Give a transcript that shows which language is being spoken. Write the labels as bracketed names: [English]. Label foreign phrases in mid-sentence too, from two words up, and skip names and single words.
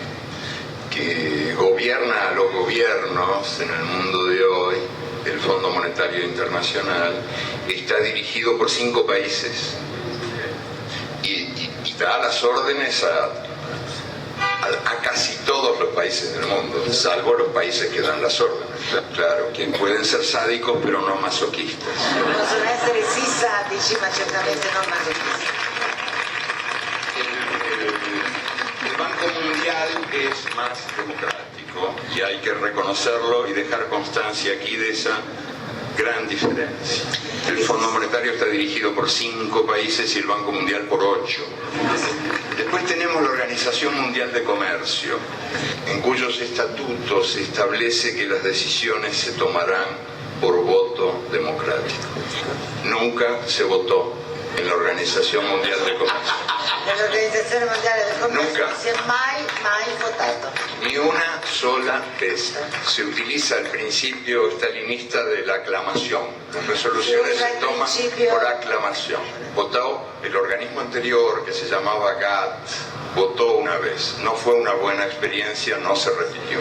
[Spanish] gobierna a los gobiernos en el mundo de hoy, el Fondo Monetario Internacional, está dirigido por 5 países y da las órdenes a a casi todos los países del mundo, salvo los países que dan las órdenes, claro, que pueden ser sádicos pero no masoquistas. [Italian] Possono essere sì sadici, ma certamente non masochisti. [Spanish] El Banco Mundial es más democrático y hay que reconocerlo y dejar constancia aquí de esa gran diferencia. El Fondo Monetario está dirigido por 5 países y el Banco Mundial por 8. Después tenemos la Organización Mundial de Comercio, en cuyos estatutos se establece que las decisiones se tomarán por voto democrático. Nunca se votó en la Organización Mundial de Comercio. [Italian] Nell'Organizzazione Mondiale del Commercio [Spanish] Nunca. [Italian] non si è mai votato. [Spanish] Ni una sola vez. Se utiliza el principio stalinista de la aclamación. Las resoluciones se toman por aclamación. Votó el organismo anterior, que se llamaba GATT, votó una vez. No fue una buena experiencia, no se repitió.